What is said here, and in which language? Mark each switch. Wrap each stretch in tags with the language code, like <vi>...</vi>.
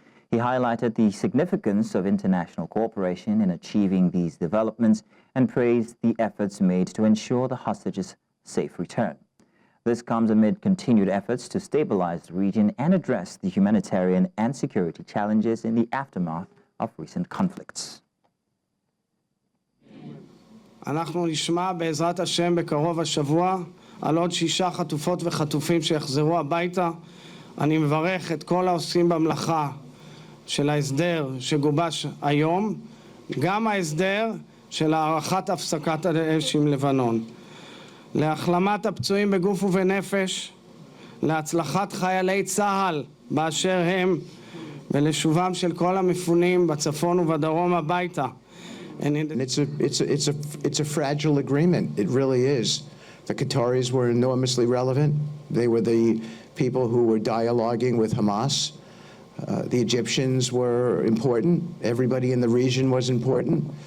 <en>He highlighted the significance of international cooperation in achieving these developments and praised the efforts made to ensure the hostages' safe return. This comes amid continued efforts to stabilize the region and address the humanitarian and security challenges in the aftermath of recent conflicts.</en> <he>אנחנו נשמע בעזרת השם בקרוב השבוע על עוד 6 חטופות וחטופים שיחזרו הביתה. אני מברך את כל העושים במלאכה של ההסדר שגובש היום, גם ההסדר של הארכת הפסקת האש עם לבנון. להחלמת הפצועים בגוף ובנפש, להצלחת חיילי צה"ל באשר הם, ולשובם של כל המפונים בצפון ובדרום הביתה.</he> <en>It's a fragile agreement. It really is. The Qataris were enormously relevant. They were the people who were dialoguing with Hamas. The Egyptians were important. Everybody in the region was important.</en>